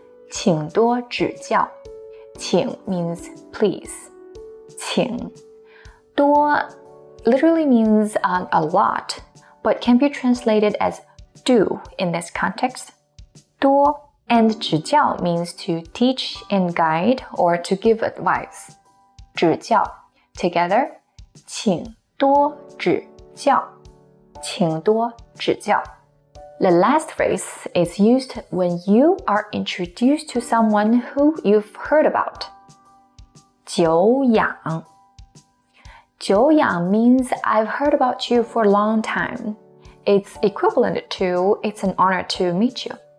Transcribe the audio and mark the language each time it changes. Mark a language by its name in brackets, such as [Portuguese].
[Chinese] 请多指教. [English] 请 means please. 请多 literally means a lot, but can be translated as do in this context. 多 and 指教 means to teach and guide or to give advice. [Chinese] 指教 together, 请多指教. 请多指教. [English] The last phrase is used when you are introduced to someone who you've heard about. [Chinese] 久仰. [English] 久仰 means I've heard about you for a long time. It's equivalent to it's an honor to meet you.